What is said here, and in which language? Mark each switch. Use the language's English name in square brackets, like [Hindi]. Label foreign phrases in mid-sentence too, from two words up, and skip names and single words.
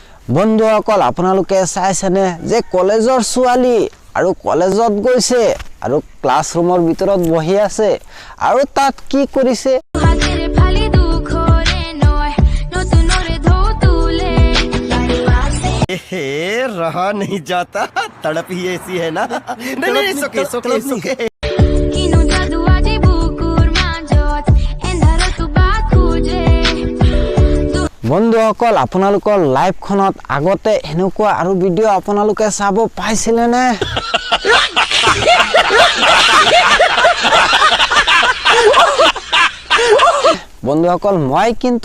[Assamese] বন্ধুসকল আপোনালোকে চাইছেনে যে কলেজৰ ছোৱালী আৰু কলেজত গৈছে আৰু ক্লাছৰুমৰ ভিতৰত বহি আছে আৰু তাত কি কৰিছে [Hindi] रहा नहीं जाता तड़प ही ऐसी है ना नहीं सोके [Assamese] বন্ধুসকল আপোনালোকৰ লাইভখনত আগতে এনেকুৱা আৰু ভিডিও আপোনালোকে চাব পাইছিলে নে বন্ধুসকল মই কিন্তু